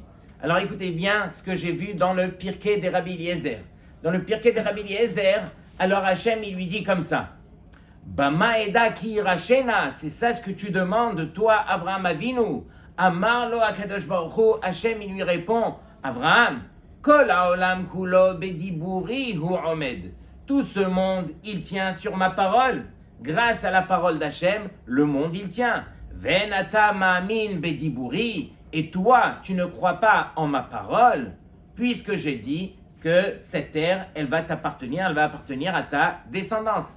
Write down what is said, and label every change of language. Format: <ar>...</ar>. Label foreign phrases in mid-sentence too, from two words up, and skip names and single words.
<fr>Alors écoutez bien ce que j'ai vu dans le Pirkei des Rabbi Eliezer. Dans le Pirkei des Rabbi Eliezer, alors Hachem, il lui dit comme ça.</fr> <he>במה אדע כי אירשנה,</he> <fr>c'est ça ce que tu demandes, toi, Avraham Avinu.</fr> <he>אמר לו הקדוש ברוך הוא, השם,</he> <fr>il lui répond,</fr> <he>אברהם, כל העולם כולו בדיבורי הוא עומד.</he> <fr>Tout ce monde, il tient sur ma parole. Grâce à la parole d'Hachem, le monde, il tient.</fr> <he>ואתה מאמין בדיבורי.</he> <fr>Et toi, tu ne crois pas en ma parole, puisque j'ai dit que cette terre, elle va t'appartenir, elle va appartenir à ta descendance.</fr>